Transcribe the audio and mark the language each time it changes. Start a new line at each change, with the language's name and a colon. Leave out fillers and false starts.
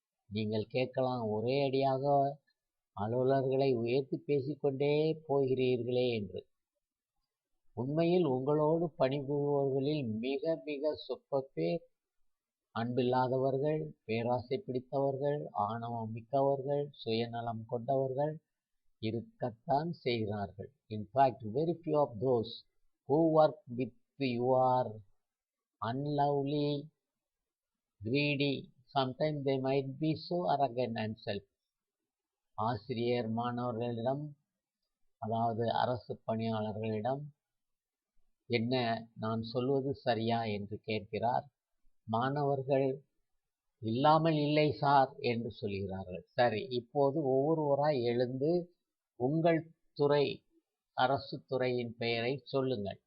Tamil: நீங்கள் கேட்கலாம், ஒரே அடியாக அலுவலர்களை உயர்த்தி பேசிக்கொண்டே போகிறீர்களே என்று. உண்மையில் உங்களோடு பணிபுரிபவர்களில் மிக மிக சொற்ப பேர் அன்பில்லாதவர்கள், பேராசை பிடித்தவர்கள், ஆணவம் மிக்கவர்கள், சுயநலம் கொண்டவர்கள் இருக்கத்தான் செய்கிறார்கள்.
English: In fact, very few of those who work with you are unlovely, greedy. Sometimes they might be so arrogant and selfish.
Tamil: ஆசிரியர் மாணவர்களிடம், அதாவது அரசு பணியாளர்களிடம், என்ன நான் சொல்வது சரியா என்று கேட்கிறார். மாணவர்கள் இல்லாமல் இல்லை சார் என்று சொல்கிறார்கள். சரி, இப்போது ஒவ்வொருவராய் எழுந்து உங்கள் துறை, அரசு துறையின் பெயரை சொல்லுங்கள்.